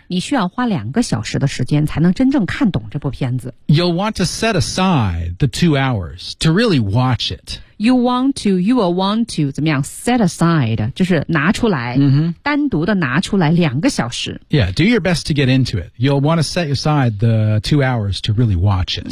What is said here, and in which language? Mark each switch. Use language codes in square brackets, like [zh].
[zh] 你需要花两个小时的时间才能真正看懂这部片子。 [en] You'll want to set aside the 2 hours to really watch it. You want to, you will want to, [zh] 怎么样 [en] set aside, [zh] 就是拿出来、 [en] mm-hmm. [zh] 单独的拿出来两个小时。 [en] Yeah, do your best to get into it. You'll want to set aside the 2 hours to really watch it.